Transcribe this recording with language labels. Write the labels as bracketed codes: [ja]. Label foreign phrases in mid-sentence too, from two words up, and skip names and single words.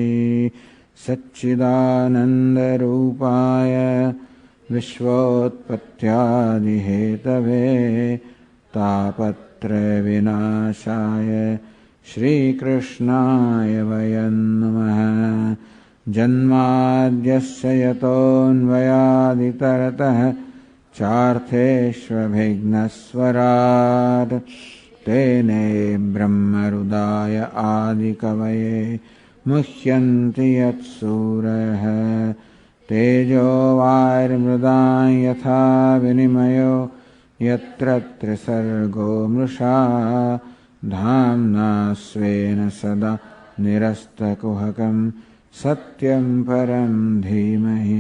[sa] સચ્ચિદાનંદરૂપાય વિશ્વોત્પત્યાદિહેતવે તાપત્રયવિનાશાય શ્રીકૃષ્ણાય વયં નમઃ. જન્માદ્યસ્ય યતોऽન્વયાદિતરતઃ ચાર્થેष्वभिघ्नस्वराट् तेने ब्रह्महृदाय आदिकवये मुह्यन्ति यत्सूरयः. तेजो वायुर्मृदां यथा विनिमयो यत्र त्रिसर्गो मृषा धाम्ना स्वेन सदा निरस्तकुहकं सत्यं परं धीमहि.